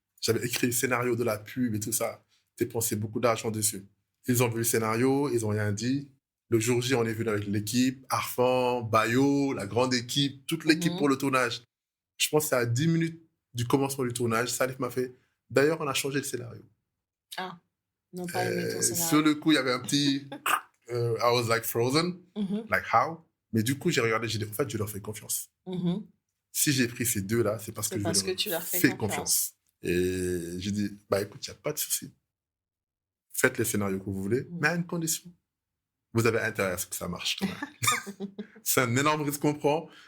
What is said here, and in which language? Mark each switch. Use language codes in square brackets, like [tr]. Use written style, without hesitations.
[fr] J'avais écrit le scénario de la pub et tout ça. Dépensé beaucoup d'argent dessus. Ils ont vu le scénario, ils n'ont rien dit. Le jour J, on est venu avec l'équipe, Arfan, Bayo, la grande équipe, toute l'équipe pour le tournage. Je pense que c'est à 10 minutes du commencement du tournage, Salif m'a fait, d'ailleurs, on a changé le scénario. Ah, non pas aimé ton scénario. Sur le coup, il y avait un petit... [en] I was like frozen, like how? [fr] Mais du coup, j'ai regardé, j'ai dit, en fait, je leur fais confiance. Si j'ai pris ces deux-là, c'est parce que je leur fais confiance. Et j'ai dit, bah écoute, il n'y a pas de souci. Faites les scénarios que vous voulez, mais à une condition. Vous avez intérêt à ce que ça marche. C'est un énorme risque qu'on prend.